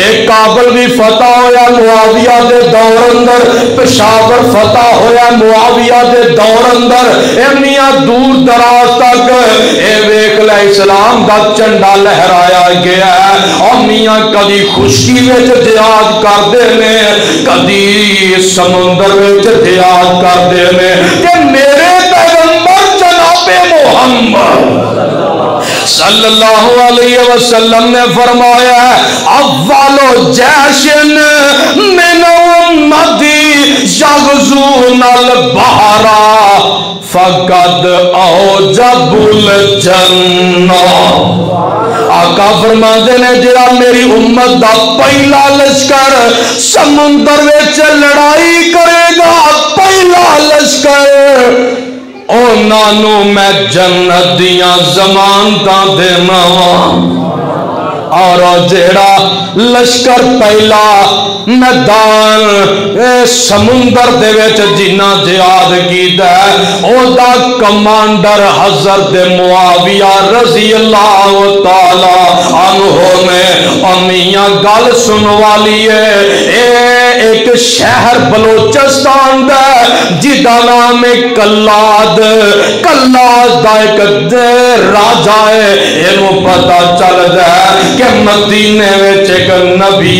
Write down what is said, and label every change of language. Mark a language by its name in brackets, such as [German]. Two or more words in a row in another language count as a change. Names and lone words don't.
[Punjabi] ایک کابل بھی فتح ہویا معاویہ دے دور اندر، پشاور فتح ہویا معاویہ دے دور اندر، میاں دور دراز تک اے ویکھ لے اسلام دا چنڈا لہرایا گیا ہے۔ اور میاں کدی خشکی وچ جہاد کردے نے، کدی سمندر وچ جہاد کردے نے، کہ میرے جناب محمد [Arabic] صلی اللہ علیہ وسلم [Punjabi] نے فرمایا ہے [Arabic] اولو جیشن من امتی یغزون البحر فقد اوجب الجنہ۔ [Punjabi] آقا فرماتے نے جڑا میری امت دا پہلا لشکر سمندر وچ لڑائی کرے گا، پہلا لشکر او نانو میں جنت دیاں ضمانتاں دینا، اور جیڑا لشکر پہلا میدان سمندر دے وچ جنہ جہاد کیتا ہے، او دا کمانڈر حضرت معاویہ [Arabic] رضی اللہ تعالی عنہ [Punjabi] نے۔ امیاں گل سنوا لیے، اے ایک شہر بلوچستان دا جدا نام کلاد دا ایک راجا ہے انہوں پتا چل جائے کہ مدینے وچ ایک نبی